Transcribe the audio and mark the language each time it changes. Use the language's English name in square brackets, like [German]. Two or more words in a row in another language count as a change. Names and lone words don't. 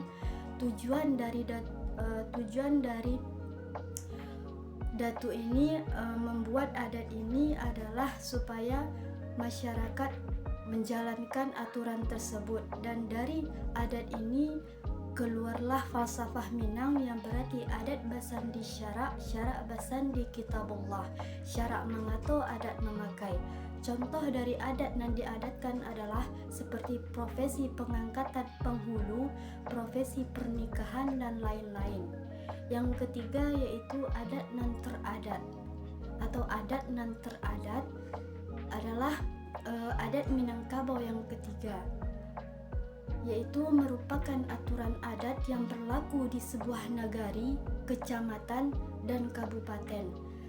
[Indonesian] Tujuan dari Datuk ini membuat adat ini adalah supaya masyarakat menjalankan aturan tersebut, dan dari adat ini keluarlah falsafah Minang yang berarti [Minangkabau] adat basandi syarak, syarak basandi kitabullah, [Indonesian] syarak mengatur, adat memakai. Contoh dari adat yang diadatkan adalah seperti profesi pengangkatan penghulu, profesi pernikahan, dan lain-lain. Yang ketiga yaitu [Minangkabau] adat nan teradat [Indonesian] atau [Minangkabau] adat nan teradat [Indonesian] adalah adat Minangkabau yang ketiga, yaitu merupakan aturan adat yang berlaku di sebuah nagari, kecamatan, dan kabupaten.